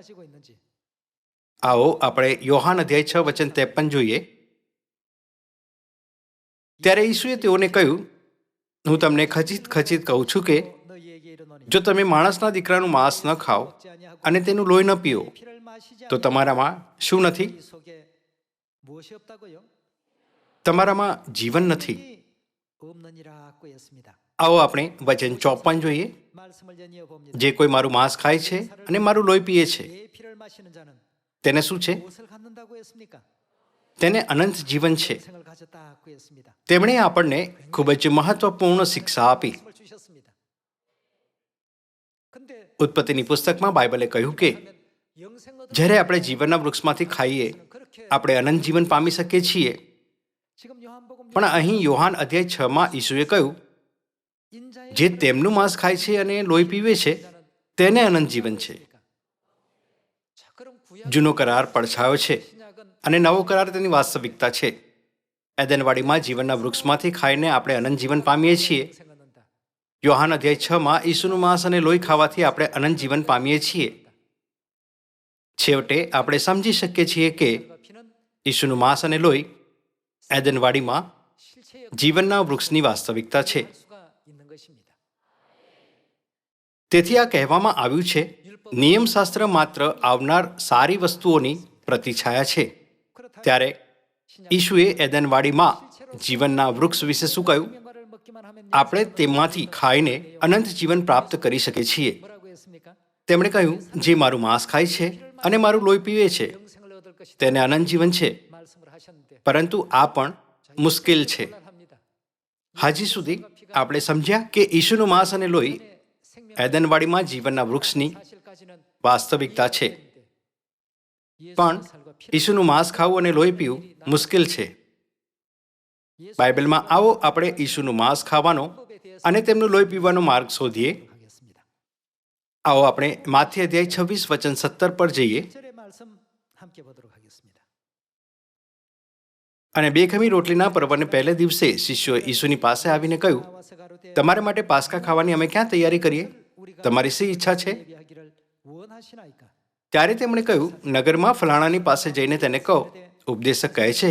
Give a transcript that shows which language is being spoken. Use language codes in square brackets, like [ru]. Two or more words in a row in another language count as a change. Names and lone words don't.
[gu] આવો આપણે યોહાન અધ્યાય 6 વચન 53 જોઈએ. ત્યારે ઈસુએ તેઓને કહ્યું, હું તમને ખચિત કહું છું કે જો તમે માણસના દીકરાનું માંસ ન ખાઓ અને તેનું લોહી ન પીઓ તો તમારામાં શું નથી? [ko] 무엇이 없다고요? [gu] તમારામાં જીવન નથી. [ko] 없느니라고 했습니다. [gu] આવો આપણે વચન 54 જોઈએ. [ko] 말씀을 연이어 봅니다. [gu] જે કોઈ મારું માંસ ખાય છે અને મારું લોહી પીએ છે [ko] 내 피를 마시는 자는 [gu] તેને શું છે? [ko] 무엇을 갖는다고 했습니까? [gu] તેને અનંત જીવન છે. [ko] 생을 가졌다고 했습니다. [gu] તેમણે આપણને ખૂબ જ મહત્વપૂર્ણ શિક્ષા આપી. [ko] 말씀을 주셨습니다. 근데 [gu] ઉત્પત્તિની પુસ્તકમાં બાઇબલે કહ્યું કે [ko] 영생 얻을 [gu] જ્યારે આપણે જીવનના વૃક્ષમાંથી ખાઈએ [ko] 그렇게 [gu] આપણે અનંત જીવન પામી શકીએ છીએ. [ko] 지금 요한복음 [gu] પણ અહીં યોહાન અધ્યાય 6માં ઈસુએ કહ્યું [ko] 인자의 [gu] જે તેમનું માંસ ખાય છે અને લોહી પીવે છે તેને અનંત જીવન છે. [ko] 자, 그럼 구약 [gu] જૂનો કરાર પડછાયો છે [ko] 신약은 [gu] અને નવો કરાર તેની વાસ્તવિકતા છે. એદનવાડીમાં જીવનના વૃક્ષમાંથી ખાઈને આપણે અનંત જીવન પામીએ છીએ. [ko] 영생 얻는다. [gu] યોહાન અધ્યાય 6માં ઈસુનું માંસ અને લોહી ખાવાથી આપણે અનંત જીવન પામીએ છીએ. છેવટે આપણે સમજી શકીએ છીએ કે [ko] 과 피는 [gu] ઈસુનું માંસ અને લોહી એદનવાડીમાં [ko] 실체의 [gu] જીવનના વૃક્ષની વાસ્તવિકતા છે. [ko] 할 수가 있는 것입니다. [gu] તેથી આ કહેવામાં આવ્યું છે નિયમશાસ્ત્ર માત્ર આવનાર સારી વસ્તુઓની પ્રતિછાયા છે. [ko] 그렇다면 [gu] ત્યારે ઈશુએ એદનવાડીમાં જીવનના વૃક્ષ વિશે શું કહ્યું? [ko] 명과를 먹기만 하면 [gu] આપણે તેમાંથી ખાઈને અનંત જીવન પ્રાપ્ત કરી શકીએ છીએ. [ko] 뭐라고 했습니까? [gu] તેમણે કહ્યું જે મારું માંસ ખાય છે અને મારું લોહી પીવે છે [ko] 영생을 얻을 것이다. [gu] તેને અનંત જીવન છે. [ko] 말씀을 하셨는데 [gu] પરંતુ આ પણ મુશ્કેલ છે. [ko] 곤란합니다. [gu] હજી સુધી આપણે સમજ્યા કે ઈશુનું માંસ અને લોહી [ko] 생명 [gu] એદનવાડીમાં જીવનના વૃક્ષની [ko] 사실까지는 [gu] વાસ્તવિકતા છે. [ko] 예수의 [gu] પણ [ko] 살과 피를 [gu] ઈશુનું માંસ ખાવું અને લોહી પીવું મુશ્કેલ છે. બાઇબલમાં આવો આપણે ઈશુનું માંસ ખાવાનો [ko] 법에 대해서 [gu] અને તેમનું લોહી પીવાનો માર્ગ શોધીએ. [ko] 하겠습니다. [gu] આવો આપણે માથી અધ્યાય 26 વચન 17 પર જઈએ [ko] 1절의 말씀 함께 보도록 하겠습니다. [gu] અને બેખમી રોટલીના પર્વને પહેલે દિવસે શિષ્યોએ ઈસુની પાસે આવીને કહ્યું [ko] 나와서 가로되 [gu] તમારા માટે પાસ્કા ખાવાની અમે ક્યાં તૈયારી કરીએ? [ko] 우리가 [gu] તમારી શી ઈચ્છા છે? [ko] 예비하기를 원하시나이까? [gu] ત્યારે તેમણે કહ્યું નગરમાં ફલાણાની પાસે જઈને તેને કહો ઉપદેશક કહે છે